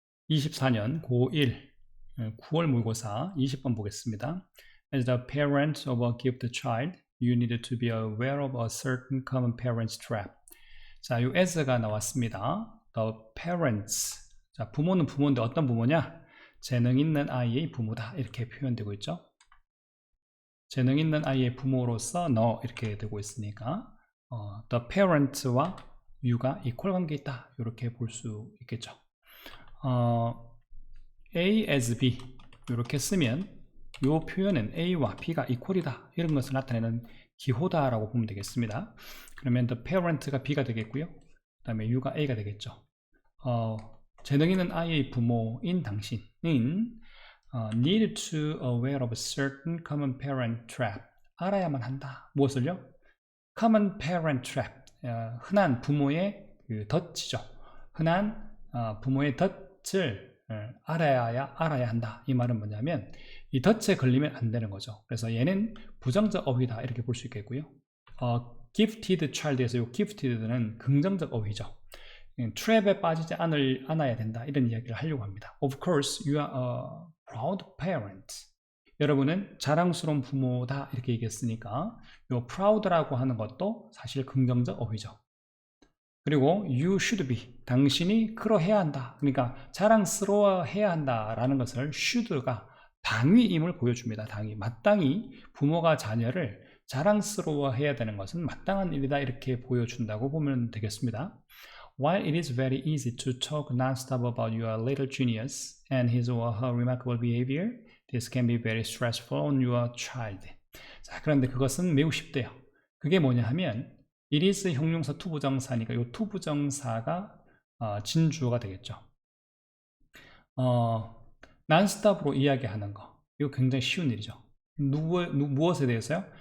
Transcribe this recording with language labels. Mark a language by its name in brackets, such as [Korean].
[Korean] 24년 고1 9월 모의고사 20번 보겠습니다. [English] As the parent of a gifted child, you need to be aware of a certain common parent's trap. [Korean] 자, 요 as가 나왔습니다. [English] The parents. [Korean] 자, 부모는 부모인데 어떤 부모냐? 재능 있는 아이의 부모다. 이렇게 표현되고 있죠. 재능 있는 아이의 부모로서 너 이렇게 되고 있으니까 the parent와 you가 equal 관계에 있다. 이렇게 볼 수 있겠죠. A as B 이렇게 쓰면 이 표현은 A와 B가 equal이다 이런 것을 나타내는 기호다 라고 보면 되겠습니다. 그러면 the parent가 B가 되겠고요, 그 다음에 U가 A가 되겠죠. 재능 있는 아이의 부모인 당신은 [English] need to aware of a certain common parent trap, [Korean] 알아야만 한다. 무엇을요? [English] common parent trap, [Korean] 흔한 부모의 그 덫이죠. 흔한 부모의 덫을 알아야 한다. 이 말은 뭐냐면 이 덫에 걸리면 안 되는 거죠. 그래서 얘는 부정적 어휘다 이렇게 볼 수 있겠고요. gifted child에서 이 gifted는 긍정적 어휘죠. 트랩에 빠지지 않아야 된다 이런 이야기를 하려고 합니다. [English] Of course, you are a proud parent. [Korean] 여러분은 자랑스러운 부모다 이렇게 얘기했으니까 이 proud라고 하는 것도 사실 긍정적 어휘죠. 그리고 [English] you should be, [Korean] 당신이 그러해야 한다. 그러니까 자랑스러워해야 한다라는 것을 should가 당위임을 보여줍니다. 당위, 마땅히 부모가 자녀를 자랑스러워해야 되는 것은 마땅한 일이다 이렇게 보여준다고 보면 되겠습니다. [English] While it is very easy to talk non-stop about your little genius and his or her remarkable behavior, this can be very stressful on your child. [Korean] 자, 그런데 그것은 매우 쉽대요. 그게 뭐냐 하면 it is 형용사 투부정사니까 이 투부정사가 진주어가 되겠죠. non-stop으로 이야기하는 거, 이거 굉장히 쉬운 일이죠. 무엇에 대해서요?